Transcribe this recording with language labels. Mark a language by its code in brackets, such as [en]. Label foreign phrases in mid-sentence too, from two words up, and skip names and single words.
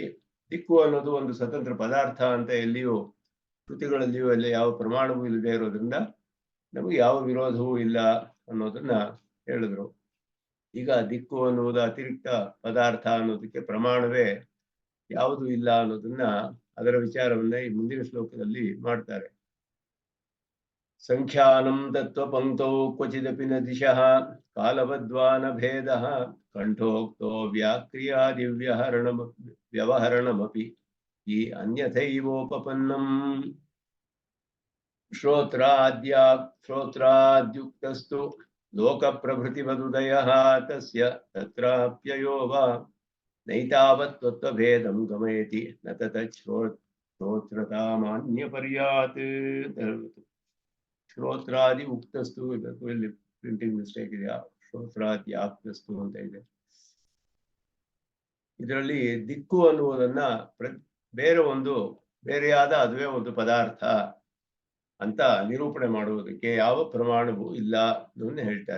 [kn] ದಿಕ್ಕು ಅನ್ನೋದು ಒಂದು ಸ್ವತಂತ್ರ ಪದಾರ್ಥ ಅಂತ ಎಲ್ಲಿಯೂ ಕೃತಿಗಳಲ್ಲಿಯೂ ಅಲ್ಲಿ ಯಾವ ಪ್ರಮಾಣವೂ ಇಲ್ಲದೆ ಇರೋದ್ರಿಂದ ನಮಗೆ ಯಾವ ವಿರೋಧವೂ ಇಲ್ಲ ಅನ್ನೋದನ್ನ ಹೇಳಿದ್ರು. ಈಗ ದಿಕ್ಕು ಅನ್ನುವುದು ಅತಿರಿಕ್ತ ಪದಾರ್ಥ ಅನ್ನೋದಕ್ಕೆ ಪ್ರಮಾಣವೇ ಯಾವುದು ಇಲ್ಲ ಅನ್ನೋದನ್ನ, ಅದರ ವಿಚಾರವನ್ನ ಈ ಮುಂದಿನ ಶ್ಲೋಕದಲ್ಲಿ ಮಾಡ್ತಾರೆ. [sa] ಸಂಖ್ಯಾನಂ ತತ್ವ ಪಂಕ್ತೌ ಕ್ವಚಿದಪಿ ನ ದಿಶಃ ಕಾಲವದ್ವಾನ ಭೇದಃ ಕಂಠೋಕ್ತೋ ವ್ಯಾಕ್ರಿಯಾದಿ ವ್ಯವಹರಣಮಪಿ ಈ ಅನ್ಯಥೈವೋಪಪನ್ನಂ. ಶ್ರೋತ್ರಾದ್ಯುಕ್ತಸ್ತು ಲೋಕ ಪ್ರಭೃತಿ ಮದುದಯ ತಸ್ಯ ತತ್ರಾಪ್ಯಯೋ ವಾ ನೈತಾವತ್ ತತ್ವಭೇದಂ ಗಮಯತಿ ನ ತತ್ ಶ್ರೋತ್ರತಾಮಾನ್ಯ ಪರ್ಯಾತ್ [kn] ಅಂತ ಹೇಳ್ಬಿಟ್ಟು. [sa] ಶ್ರೋತ್ರಾದಿ ಉಕ್ತಸ್ತು, [kn] ಇಲ್ಲಿ [en] printing mistake [kn] ಇದೆಯಾ? ಶ್ರೋತ್ರಾದ್ಯಾಕ್ತಸ್ತು ಅಂತ ಇದೆ. ಇದರಲ್ಲಿ ದಿಕ್ಕು ಅನ್ನುವುದನ್ನ ಬೇರೆಯಾದ ಅದುವೇ ಒಂದು ಪದಾರ್ಥ ಅಂತ ನಿರೂಪಣೆ ಮಾಡುವುದಕ್ಕೆ ಯಾವ ಪ್ರಮಾಣವೂ ಇಲ್ಲ ಅನ್ನೋದನ್ನ ಹೇಳ್ತಾರೆ.